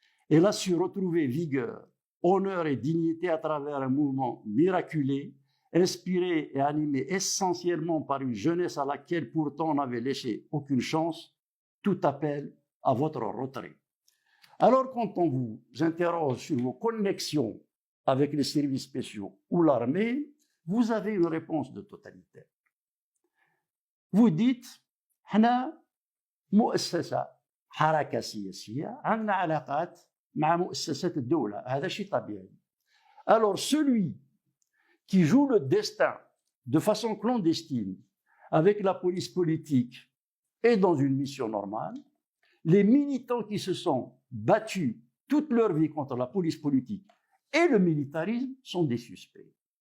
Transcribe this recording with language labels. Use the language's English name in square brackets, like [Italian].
[French] Elle a su retrouver vigueur, honneur et dignité à travers un mouvement miraculé, inspiré et animé essentiellement par une jeunesse à laquelle pourtant on n'avait laissé aucune chance. Tout appel à votre retrait. Alors quand on vous interroge sur vos connexions avec les services spéciaux ou l'armée, vous avez une réponse de totalitaire. Vous dites, [Arabic] حنا مؤسسة حركة سياسية عندنا علاقات مع مؤسسات الدولة، هذا شيء طبيعي. [French] Alors celui qui joue le destin de façon clandestine avec la police politique est dans une mission normale. Les militants qui se sont battus toute leur vie contre la police politique et le militarisme sont des suspects.